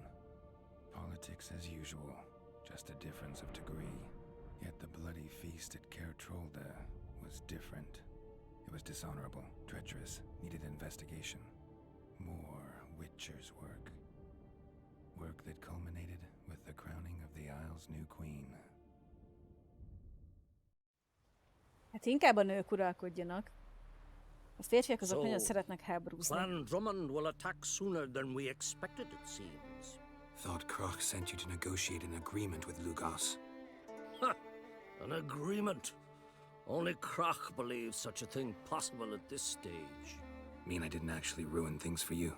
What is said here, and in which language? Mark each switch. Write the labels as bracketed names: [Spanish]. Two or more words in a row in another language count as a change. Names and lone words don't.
[English] Politics as usual, just a difference of degree. Yet the bloody feast at Caer Trolda was different. It was dishonorable, treacherous, needed investigation. More Witcher's work. Work that culminated with the crowning of the Isle's new queen. [Hungarian] Hát inkább a nők uralkodjanak. A férfiak azok nagyon szeretnek háborúzni. [English] Clan Drummond will attack sooner than we expected, it seems. Thought Croc sent you to negotiate an agreement with Lugos. Ha! An agreement? Only Croc believes such a thing possible at this stage. Mean I didn't actually ruin things for you?